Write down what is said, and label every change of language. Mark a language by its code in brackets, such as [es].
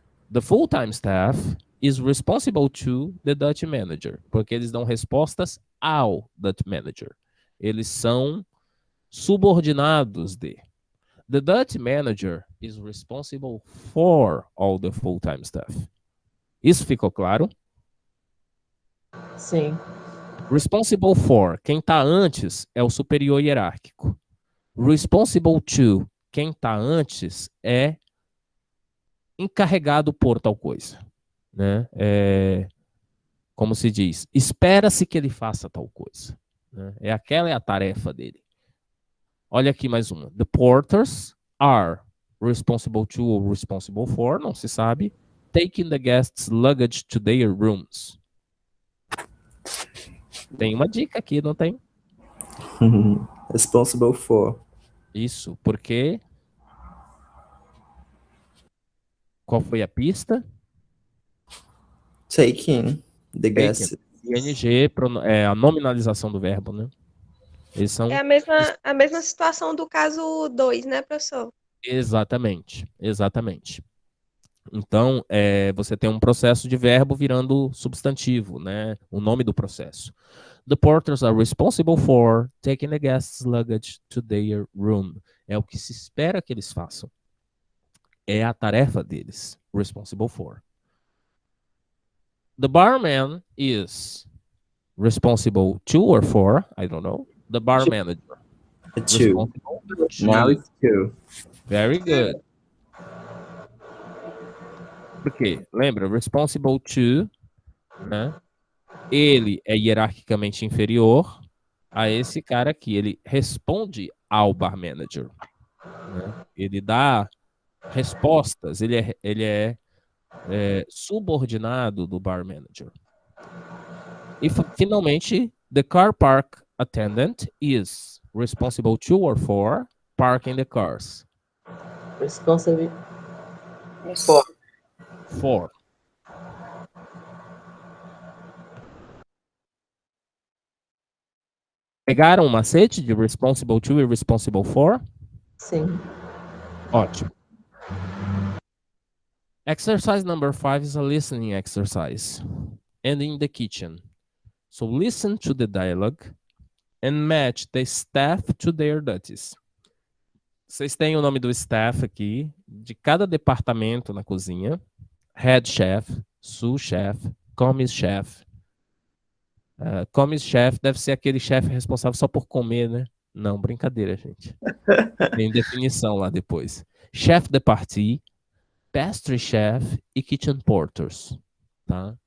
[en] The full-time staff is responsible to the Duty Manager, [pt] porque eles dão respostas ao [en] Duty Manager. [pt] Eles são subordinados de. [en] The Duty Manager is responsible for all the full-time staff. [pt] Isso ficou claro? Sim. Responsible for, quem está antes é o superior hierárquico. Responsible to, quem está antes é encarregado por tal coisa, né? Como se diz, espera-se que ele faça tal coisa, né? Aquela é a tarefa dele. Olha aqui mais uma. [en] The porters are responsible to ou responsible for, [pt] não se sabe, [en] taking the guests' luggage to their rooms. [pt] Tem uma dica aqui, não tem? [en] Responsible for. [pt] Isso, porque... Qual foi a pista? [en] Taking the guests. [pt] ING é a nominalização do verbo, né? Eles são... É a mesma situação do caso 2, né, professor? Exatamente, exatamente. Então, você tem um processo de verbo virando substantivo, né? O nome do processo. [en] The porters are responsible for taking the guests' luggage to their room. [pt] É o que se espera que eles façam. É a tarefa deles. Responsible for. [en] The barman is responsible to or for, I don't know. The bar manager. Two. Now it's two. Very good. [pt] Porque, lembra, responsible to, né? Ele é hierarquicamente inferior a esse cara aqui. Ele responde ao bar manager, né? Ele dá respostas. Ele é subordinado do bar manager. E finalmente, [en] the car park attendant is responsible to or for parking the cars. Responsible for. For. [pt] Pegaram o macete de responsible to e responsible for? Sim. Ótimo. [en] Exercise number 5 is a listening exercise. And in the kitchen. So listen to the dialogue and match the staff to their duties. [pt] Vocês têm o nome do staff aqui, de cada departamento na cozinha. [en] Head chef, sous chef, commis chef. [pt] Commis chef deve ser aquele chefe responsável só por comer, né? Não, brincadeira, gente. Tem definição lá depois. Chef de partie, pastry chef e kitchen porters. Tá?